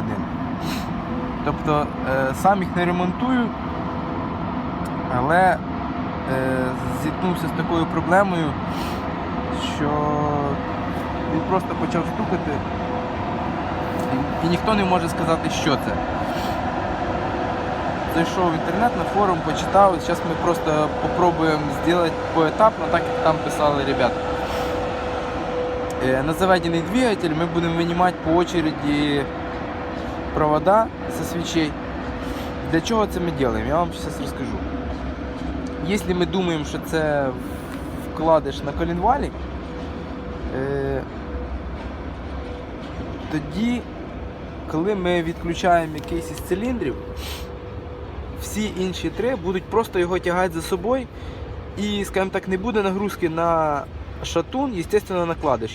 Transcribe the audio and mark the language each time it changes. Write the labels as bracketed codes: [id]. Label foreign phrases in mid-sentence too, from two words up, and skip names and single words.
[uk] Тобто, сам їх не ремонтую, але зіткнувся з такою проблемою, що він просто почав стукати і ніхто не може сказати, що це. Зайшов в інтернет, на форум, почитав, і зараз ми просто спробуємо зробити поетапно, так як там писали ребята. [ru] На заведенный двигатель мы будем вынимать по очереди провода со свечей. Для чего это мы делаем? Я вам сейчас расскажу. Если мы думаем, что это [uk] вкладиш на коленвалі, тоді, коли ми відключаємо якийсь із циліндрів, всі інші три будуть просто його тягати за собою і, скажімо так, не буде нагрузки на шатун, естественно, накладиш.